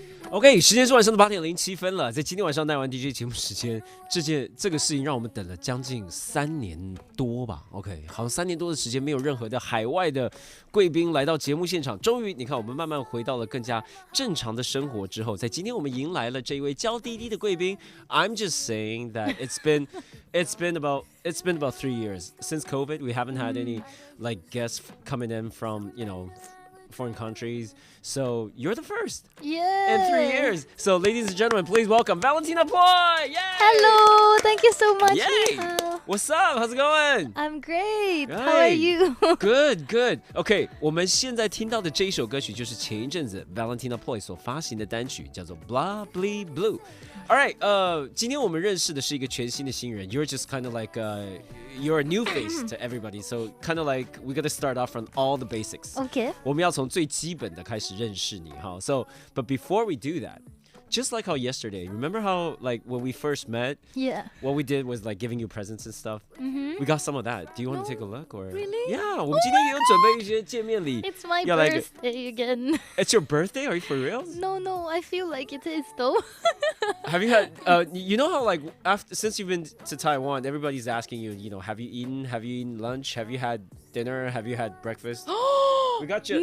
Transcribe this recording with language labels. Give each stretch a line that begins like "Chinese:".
Chinese: OK， 时间是晚上的8点07分了。在今天晚上耐玩 DJ 节目时间，这个事情让我们等了将近3年多吧。 OK， 好像3年多的时间，没有任何的海外的贵宾来到节目现场。终于，你看我们慢慢回到了更加正常的生活之后，在今天我们迎来了这一位娇滴滴的贵宾。
English: I'm just saying that it's been about 3 years since COVID. We haven't had any like guests coming in from foreign countries. So you're the first Yeah. in 3 years. So ladies and gentlemen, please welcome Valentina Ploy. Yay! Hello, thank you so much. Yay!
Chinese: 你好
English: What's up? How's it going? I'm great. How are you? Good.
Chinese: OK， 我们现在听到的这一首歌曲就是前一阵子 Valentina Ploy 所发行的单曲，叫做 Blah Blee Blue。All right， 今天我们认识的是一个全新的新人。
English: You're just kind of like you're a new face to everybody, so kind of like we got to start off from all the basics. Okay.
Chinese: 我们要从最基本的开始认识你哈。
English: So, but before we do that, just like how yesterday, remember how like when we first met, Yeah. what we did was like giving you presents and stuff. We got some of that. Do you want to take a look or? Really?
Chinese: Yeah, 我们今天也有准备一些见面礼。
English: It's my
Chinese: 要来个
English: birthday again. It's your birthday? Are you for real? No, I feel like it is though. Have you had? You know how like since you've been to Taiwan, everybody's asking you. Have you eaten? Have you eaten lunch? Have you had dinner? Have you had breakfast? We got you.